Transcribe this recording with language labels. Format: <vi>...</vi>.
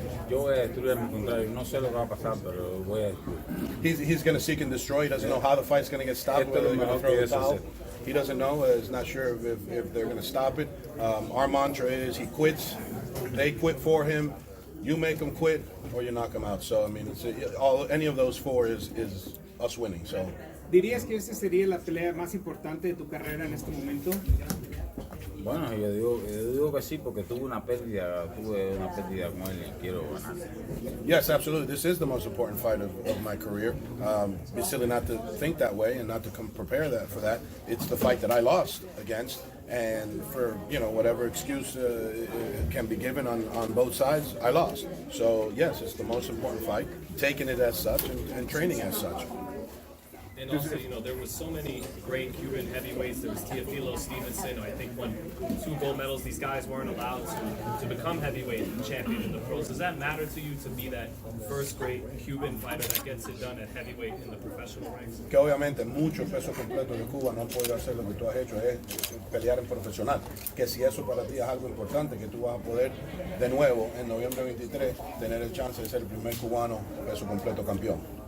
<es>Yo voy a destruir a mi contrario. No sé lo que va a pasar, pero voy a destruir.</es> <en>He's going to seek and destroy. He doesn't know how the fight's going to get stopped, whether they're going to throw the towel. He doesn't know. He's not sure if they're going to stop it. Our mantra is he quits. They quit for him. You make him quit, or you knock him out. So, I mean, any of those four is us winning. So.</en> <es>¿Dirías que esta sería la pelea más importante de tu carrera en este momento? Bueno, yo digo que sí, porque tuve una pérdida con él y quiero ganar.</es> <en>Yes, absolutely. This is the most important fight of my career. It's silly not to think that way and not to prepare for that. It's the fight that I lost against, and for whatever excuse can be given on both sides, I lost. So yes, it's the most important fight. Taking it as such and training as such. And also, there was so many great Cuban heavyweights. There was Teofilo Stevenson. I think won 2 gold medals. These guys weren't allowed to become heavyweight champion in the pros. Does that matter to you to be that first great Cuban fighter that gets it done at heavyweight in the professional ranks?</en> <es>Que obviamente muchos pesos completos de Cuba no han podido hacer lo que tú has hecho, es pelear en profesional. Que si eso para ti es algo importante, que tú vas a poder de nuevo en noviembre 23 tener el chance de ser el primer cubano peso completo campeón.</es>